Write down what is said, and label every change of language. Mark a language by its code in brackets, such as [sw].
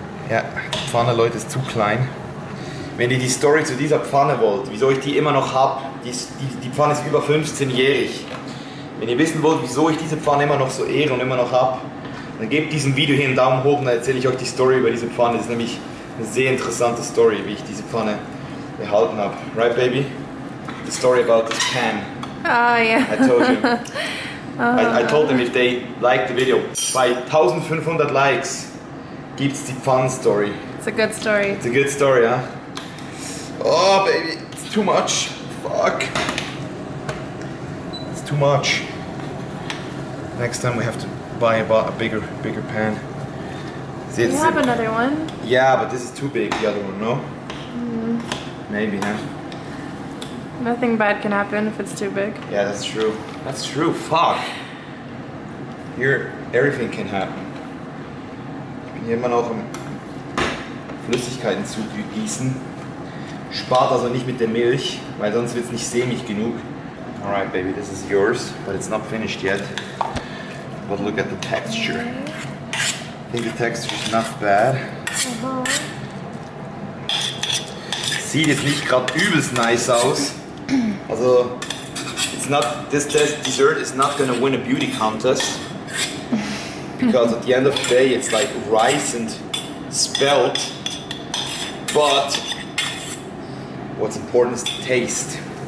[de] Ja, die Pfanne, Leute, ist zu klein. Wenn ihr die Story zu dieser Pfanne wollt, wieso ich die immer noch habe, die Pfanne ist über 15-jährig. Wenn ihr wissen wollt, wieso ich diese Pfanne immer noch so ehre und immer noch habe, dann gebt diesem Video hier einen Daumen hoch und dann erzähle ich euch die Story über diese Pfanne. Das ist nämlich eine sehr interessante Story, wie ich diese Pfanne erhalten habe. [en] Right, baby? The story about this pan. Oh, yeah. I told you. I told them if they like the video. [de] Bei 1500 Likes gibt's die Pfannen-Story. [en] It's a good story. It's a good story, huh? Oh, baby, it's too much. Fuck. It's too much. Next time we have to buy a bigger pan. See, You have another one? Yeah, but this is too big, the other one, no? Maybe, huh? Nothing bad can happen if it's too big. Yeah, that's true. That's true, fuck. Here, everything can happen. [de] Ich bin hier immer noch am Flüssigkeiten zugießen. Spart also nicht mit der Milch, weil sonst wird es nicht sämig genug. [en] Alright, baby, this is yours, but it's not finished yet. But look at the texture. I think the texture is not bad. [de] Sieht jetzt nicht gerade übelst nice aus. [en] Also, this dessert is not gonna win a beauty contest. Because at the end of the day, it's like rice and spelt. But what's important is the taste.